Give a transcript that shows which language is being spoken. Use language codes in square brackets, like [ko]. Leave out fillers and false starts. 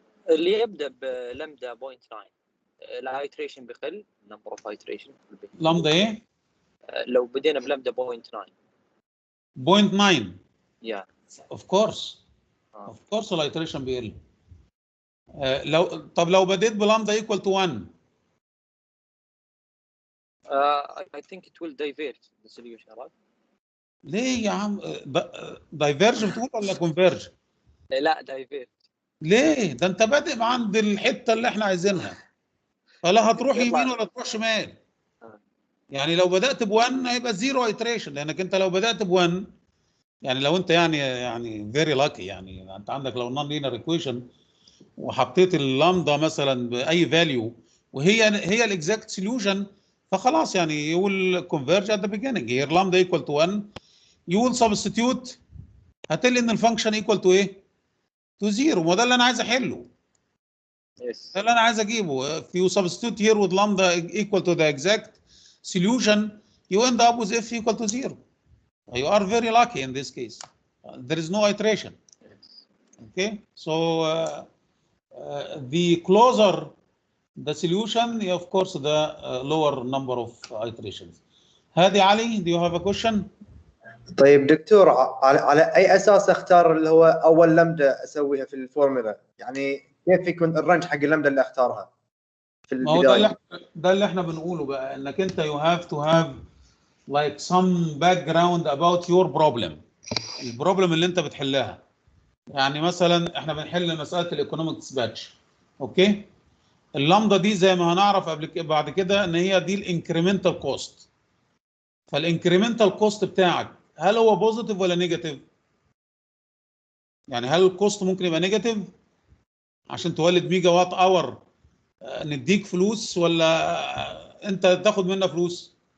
[ar] اللي يبدا بلمدا 0.9 الايتريشن بيقل [en] number of iteration [ar] لامدا ايه؟ لو بدينا بلامدا 0.9 0.9 [en] yeah of course [ar] الايتريشن بيقل. لو بديت بلامدا ايكوال تو 1 [en] I think it will diverge the solution right [ar] ليه يا عم؟ دايفيرج بتقول ولا كونفيرج؟ لا diverge ليه؟ ده انت بادئ عند الحته اللي احنا عايزينها، فلا هتروح يمين ولا تروح شمال. يعني لو بدات ب1 هيبقى زيرو ايتريشن، لانك انت لو بدات ب1 يعني لو انت يعني فيري لاكي، يعني انت عندك لو نون لينير ايكويشن وحطيت اللامدا مثلا باي فاليو وهي الاكزاكت سوليوشن، فخلاص يعني [en] you will converge at the beginning. here lambda equal to 1 you will substitute، [ar] هتلاقي ان الفانكشن [en] equal to [ar] ايه؟ [en] to 0. [ar] ما ده اللي انا عايز احله، ده اللي انا عايز اجيبه. [en] if you substitute here with lambda equal to the exact solution you end up with f equal to 0. You are very lucky in this case. There is no iteration. Okay, so the closer the solution, of course, the lower number of iterations. هادي علي, do you have a question? [ar] طيب دكتور، على اي اساس اختار اللي هو اول لمده اسويها في الفورمولا؟ يعني كيف يكون الرنج حق اللمده اللي اختارها في البدايه؟ ما هو ده اللي احنا بنقوله بقى، انك انت [en] you have to have like some background about your problem. [ar] البروبلم اللي انت بتحلها. يعني مثلا احنا بنحل مساله الايكونوميك ديسباتش. اوكي؟ اللامدا دي زي ما هنعرف بعد كده ان هي دي الانكريمنتال كوست. فالانكريمنتال كوست بتاعك هل هو بوزيتيف ولا نيجاتيف؟ يعني هل الكوست ممكن يبقى نيجاتيف عشان تولد ميجا وات اور نديك فلوس، ولا انت تاخد منا فلوس؟